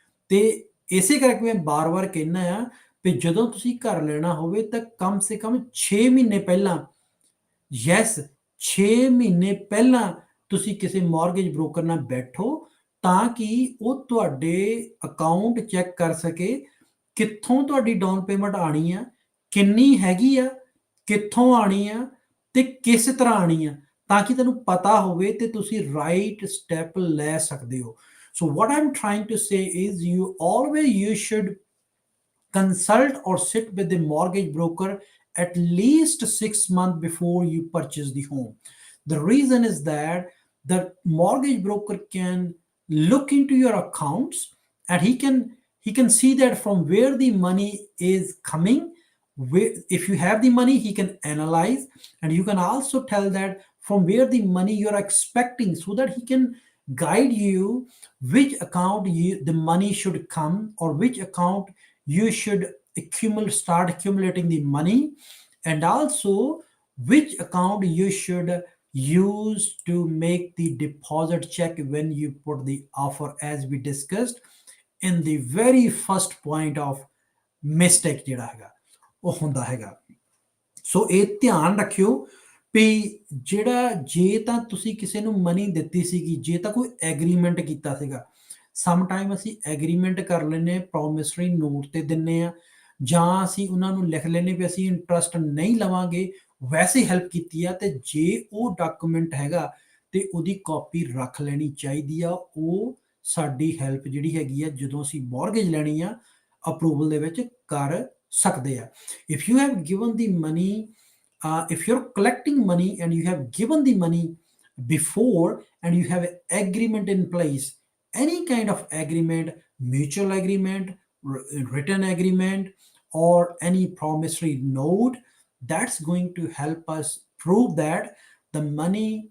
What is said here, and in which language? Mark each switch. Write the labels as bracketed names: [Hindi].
[Punjabi] ਤੇ ਇਸੇ ਕਰਕੇ ਮੈਂ ਬਾਰ-ਬਾਰ ਕਹਿਣਾ ਆ ਵੀ ਜਦੋਂ ਤੁਸੀਂ ਘਰ ਲੈਣਾ ਹੋਵੇ ਤਾਂ ਕਮ ਸੇ ਕਮ 6 ਮਹੀਨੇ ਪਹਿਲਾਂ, ਯੈਸ 6 ਮਹੀਨੇ ਪਹਿਲਾਂ ਤੁਸੀਂ ਕਿਸੇ ਮਾਰਗੇਜ ਬ੍ਰੋਕਰ ਨਾਲ ਬੈਠੋ, ਤਾਂ ਕਿ ਉਹ ਤੁਹਾਡੇ ਅਕਾਊਂਟ ਚੈੱਕ ਕਰ ਸਕੇ ਕਿੱਥੋਂ ਤੁਹਾਡੀ ਡਾਊਨ ਪੇਮੈਂਟ ਆਣੀ ਆ, ਕਿੰਨੀ ਹੈਗੀ ਆ, ਕਿੱਥੋਂ ਆਣੀ ਆ, ਤੇ ਕਿਸ ਤਰ੍ਹਾਂ ਆਣੀ ਆ, ਤਾਂ ਕਿ ਤੁਹਾਨੂੰ ਪਤਾ ਹੋਵੇ ਤੇ ਤੁਸੀਂ ਰਾਈਟ ਸਟੈਪ ਲੈ ਸਕਦੇ ਹੋ। [English] So what I'm trying to say is you should consult or sit with the mortgage broker at least 6 months before you purchase the home. The reason is that the mortgage broker can look into your accounts, and he can see that from where the money is coming. If you have the money, he can analyze, and you can also tell that from where the money you're expecting, so that he can guide you which account the money should come, or which account you should start accumulating the money, and also which account you should use to make the deposit check when you put the offer, as we discussed in the very first point of mistake [Punjabi] ਜਿਹੜਾ ਹੈਗਾ ਉਹ ਹੁੰਦਾ ਹੈਗਾ। ਸੋ ਇਹ ਧਿਆਨ ਰੱਖਿਓ ਵੀ ਜਿਹੜਾ, ਜੇ ਤਾਂ ਤੁਸੀਂ ਕਿਸੇ ਨੂੰ ਮਨੀ ਦਿੱਤੀ ਸੀਗੀ, ਜੇ ਤਾਂ ਕੋਈ ਐਗਰੀਮੈਂਟ ਕੀਤਾ ਸੀਗਾ, ਸਮ ਟਾਈਮ ਅਸੀਂ ਐਗਰੀਮੈਂਟ ਕਰ ਲੈਂਦੇ, ਪ੍ਰੋਮਿਸਰੀ ਨੋਟ ਤੇ ਦਿੰਦੇ ਆ, ਜਾਂ ਅਸੀਂ ਉਹਨਾਂ ਨੂੰ ਲਿਖ ਲੈਂਦੇ ਵੀ ਅਸੀਂ ਇੰਟਰਸਟ ਨਹੀਂ ਲਵਾਂਗੇ, ਵੈਸੇ ਹੈਲਪ ਕੀਤੀ ਆ, ਤੇ ਜੇ ਉਹ ਡਾਕੂਮੈਂਟ ਹੈਗਾ ਤੇ ਉਹਦੀ ਕਾਪੀ ਰੱਖ ਲੈਣੀ ਚਾਹੀਦੀ ਆ। ਉਹ ਸਾਡੀ ਹੈਲਪ ਜਿਹੜੀ ਹੈਗੀ ਆ ਜਦੋਂ ਅਸੀਂ ਮੌਰਗੇਜ ਲੈਣੀ ਆ ਅਪਰੂਵਲ ਦੇ ਵਿੱਚ ਕਰ ਸਕਦੇ ਆ। [English] if you have given the money, if you're collecting money and you have given the money before, and you have an agreement in place, any kind of agreement, mutual agreement, written agreement, or any promissory note, that's going to help us prove that the money